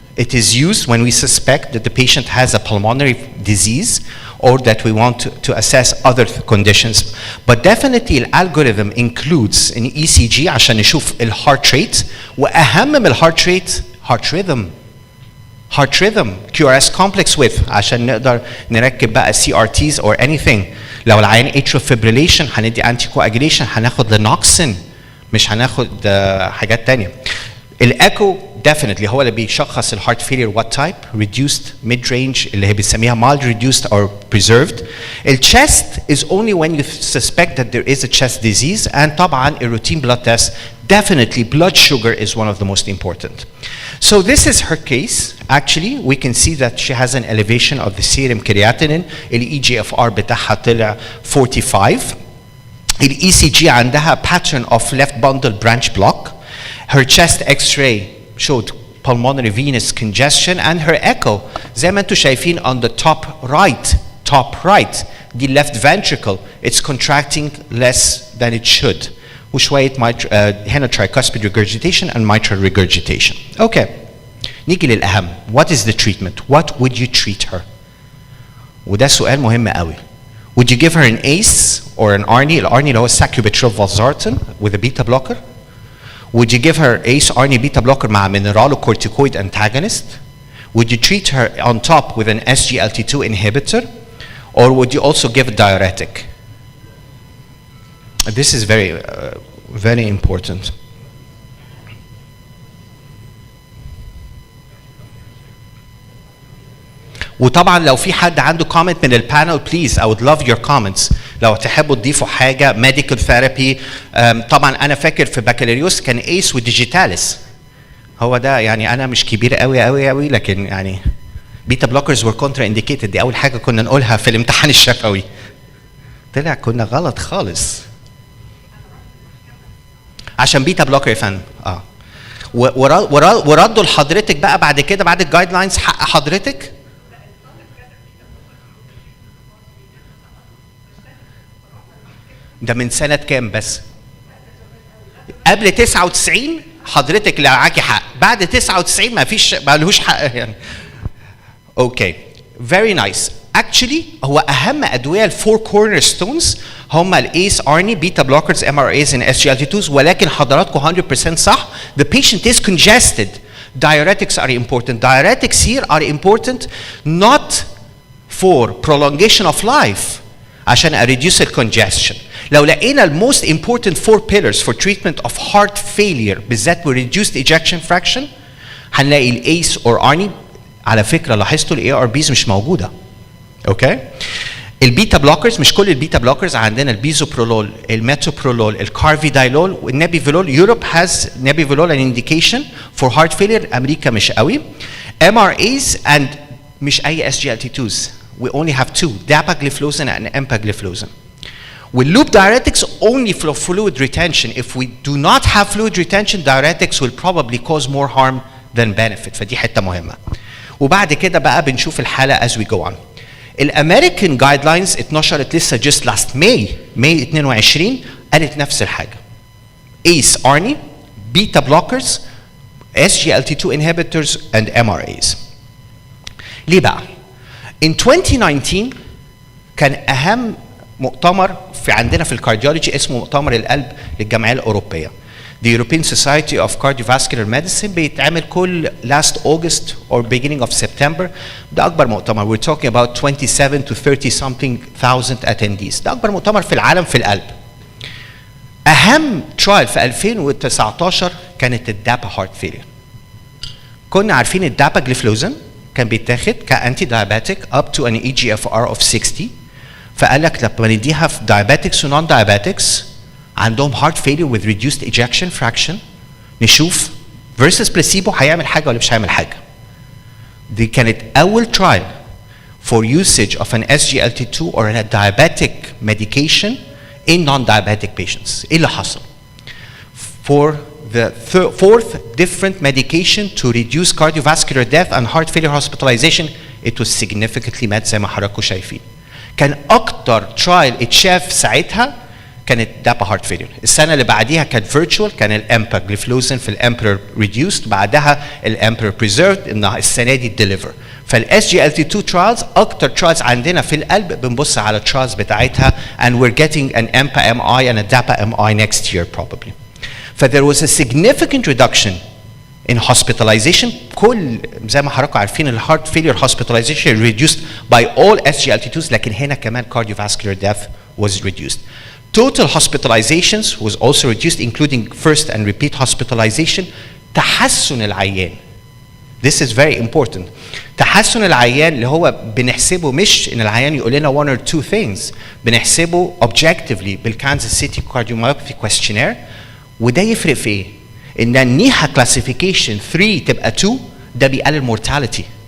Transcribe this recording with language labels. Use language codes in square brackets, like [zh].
[en] It is used when we suspect that the patient has a pulmonary disease or that we want to assess other conditions. But definitely the algorithm includes an ECG [ar] عشان نشوف ال [en] heart rate، [ar] وأهم من ال [en] heart rate heart rhythm. heart rhythm QRS complex width [ar] عشان نقدر نركب بقى [en] CRTs or anything. [ar] لو العيان atrial fibrillation هندي anti coagulation، هناخد لنوكسين مش هناخد حاجات تانية. [en] الايكو definitely [ar] هو اللي بيشخص الهارت فيلير [en] what type reduced mid range [ar] اللي هي بنسميها [en] mild reduced or preserved. الchest is only when you suspect that there is a chest disease, and [ar] طبعا [en] a routine blood test definitely blood sugar is one of the most important. So this is her case. Actually we can see that she has an elevation of the serum creatinine. [ar] EGFR بتاعها طلع 45. [en] ECG [ar] عندها [en] pattern of left bundle branch block. Her chest X-ray showed pulmonary venous congestion, and her echo [ar] زي ما انتم شايفين [en] on the top right the left ventricle it's contracting less than it should [ar] وشوية هنا [en] tricuspid regurgitation and mitral regurgitation. Okay. [ar] نيجي للأهم. [en] What is the treatment? What would you treat her? [ar] وده سؤال مهم قوي. [en] Would you give her an ACE or an ARNI? [ar] الARNI اللي هو [en] sacubitril valsartan with a beta blocker. Would you give her ACE ARNI beta blocker [ar] مع [en] mineralocorticoid antagonist? Would you treat her on top with an SGLT2 inhibitor? Or would you also give a diuretic? This is very important. [ar] وطبعا لو في حد عنده comment من البانل [en] please I would love your comments. [ar] لو تحبوا تضيفوا حاجه medical therapy. طبعا انا فاكر في بكالوريوس كان ايس وديجيتاليس. هو ده يعني انا مش كبير قوي لكن يعني بيتا بلوكرز [en] were contraindicated. [ar] دي اول حاجه كنا نقولها في الامتحان الشفوي. طلع كنا غلط خالص. عشان بيتا بلوكر يا فندم. وردوا لحضرتك بقى بعد كده بعد الجايد لاينز حق حضرتك. ده من سنة كام بس؟ قبل 99 حضرتك اللي معاكي حق، بعد 99 ما فيش ما لهوش حق يعني. [en] Okay very nice. [ar] actually هو أهم أدوية الفور كورنر ستونز هم الأيس أرني بيتا بلوكرز MRAs and SGLT2s، ولكن حضراتكم 100% صح. [en] The patient is congested. Diuretics are important. Diuretics here are important not for prolongation of life [ar] عشان [en] reduce the congestion. [ar] لو لقينا الموست [en] important four pillars for treatment of heart failure [ar] بالذات [en] with reduced ejection fraction [ar] هنلاقي الأيس or أرني. على فكرة لاحظتوا الاي ار بيز مش موجودة. اوكي؟ البيتا بلوكرز مش كل البيتا بلوكرز، عندنا البيزوبرولول، الميتوبرولول، الكارفيدايلول والنابيفيلول. [en] Europe has nebivolol an indication for heart failure, [ar] امريكا مش قوي. [en] MRAs and [ar] مش اي [en] SGLT2s. We only have two, dapagliflozin and empagliflozin. With loop diuretics only for fluid retention. If we do not have fluid retention, diuretics will probably cause more harm than benefit. [ar] فدي حتة مهمة. وبعد كده بقى بنشوف الحالة [en] as we go on. [ar] الامريكان جايد لاينز اتنشرت لسه [en] just last May 22 [ar] قالت نفس الحاجة. [en] ACE ARNI, beta blockers, SGLT2 inhibitors and MRAs. [ar] ليه بقى؟ [en] In 2019 [ar] كان أهم مؤتمر في عندنا في الكارديولوجي اسمه مؤتمر القلب للجمعية الأوروبية. [en] The European Society of Cardiovascular Medicine [ar] بيتعمل كل [en] last August or beginning of September. [ar] ده أكبر مؤتمر. [en] We're talking about 27 to 30 something thousand attendees. [ar] ده أكبر مؤتمر في العالم في القلب. أهم ترايل في 2019 كانت الدابا هارت فيلير. كنا عارفين الدابا جليفلوزن كان بيتاخد كأنتي دايابيتيك [en] up to an EGFR of 60. [ar] فقال لك لما نديها في diabetics و non diabetics عندهم [en] heart failure with reduced ejection fraction [ar] نشوف versus placebo هيعمل حاجة ولا مش هيعمل حاجة. دي كانت أول [en] trial for usage of an SGLT2 or a diabetic medication in non-diabetic patients. [ar] إيه اللي حصل؟ [en] For the fourth different medication to reduce cardiovascular death and heart failure hospitalization it was significantly met [ar] زي ما حضراتكم شايفين. كان أكتر trial اتشاف ساعتها كانت دابا هارت فيلير. السنه اللي بعديها كان فيرتشوال، كان الامباجليفلوزين في الامبرور ريديوسد، بعدها الامبرور بريزيرفد، السنه دي الديليفر. فالاس جي ال تي 2 ترايلز اكتر ترايلز عندنا في القلب بنبص على الترايلز بتاعتها [en] and we're getting an EMPA MI and a DAPA MI next year probably. There was a significant reduction In hospitalization, [ar] كل زي ما حضراتكم عارفين ال [en] heart failure hospitalization reduced by all SGLT2s, [ar] لكن هنا كمان [en] cardiovascular death was reduced. Total hospitalizations was also reduced, including first and repeat hospitalization. [ar] تحسن العيان. [en] This is very important. [ar] تحسن العيان اللي هو بنحسبه مش ان العيان يقول لنا [en] one or two things، [ar] بنحسبه objectively بالكانزاس سيتي كارديوميوباثي questionnaire. وده يفرق في ايه؟ ان النيها كلاسيفيكيشن 3 تبقى 2 ده بيقلل مورتاليتي.